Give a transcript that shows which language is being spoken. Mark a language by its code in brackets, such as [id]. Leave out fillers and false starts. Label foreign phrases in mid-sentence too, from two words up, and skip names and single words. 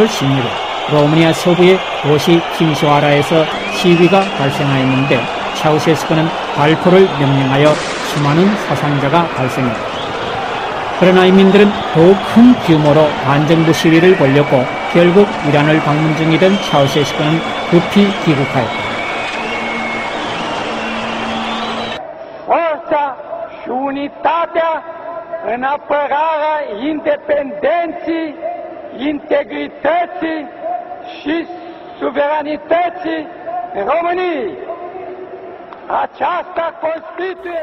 [ko] 16일 로마니아 서부의 도시 팀시와라에서 시위가 발생하였는데 차우셰스크는 발포를 명령하여 수많은 사상자가 발생했다. 그러나 인민들은 더욱 큰 규모로 반정부 시위를 벌였고 결국 이란을 방문 중이던 차우셰스크는 급히 귀국하였다. [ro] Forța și unitatea în apărarea independenței, integrității și suveranității României. Aceasta constituie